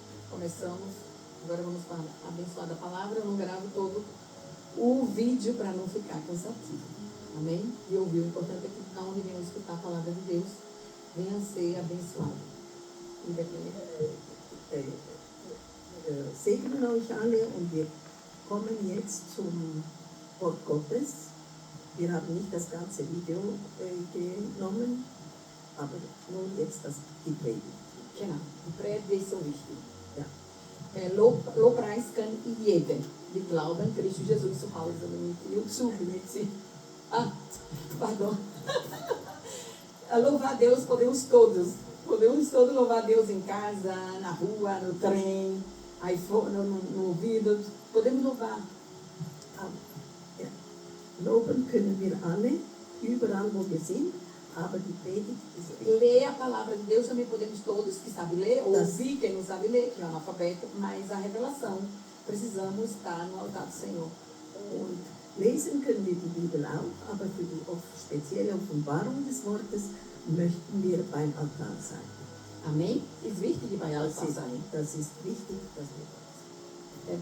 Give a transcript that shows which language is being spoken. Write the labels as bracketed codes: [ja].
[pt] Começamos, agora vamos para a abençoada palavra. Eu não gravo todo o vídeo para não ficar cansativo, amém? E ouvir, o importante é que onde venham escutar a palavra de Deus, venham ser abençoados. [de] Segnen euch alle und wir kommen jetzt zum Wort Gottes. Wir haben nicht das ganze Video genommen, aber nun jetzt die Predigt. Genau, die Predigt ist so wichtig. Ja. Lobpreis kann jeder, die glauben, Christus Jesus zu Hause mit ihr suchen mit si. [pt] Pardon. Louvar a Deus podemos todos. Podemos todos louvar a Deus em casa, na rua, no trem, iPhone, no ouvido. Podemos louvar. [de] Ja. Loben können wir alle, überall wo wir sind, aber die Predigt ist wichtig. [pt] Ler a palavra de Deus também podemos todos, que sabe ler, ouvir quem não sabe ler, que é analfabeto, mas a revelação, precisamos estar no altar do Senhor. [de] Und lesen können wir die Bibel auch, aber für die spezielle Offenbarung des Wortes möchten wir beim Altar sein. [pt] Amém? [de] Ist wichtig, bei Altar sein. Das ist wichtig, dass wir dort sind.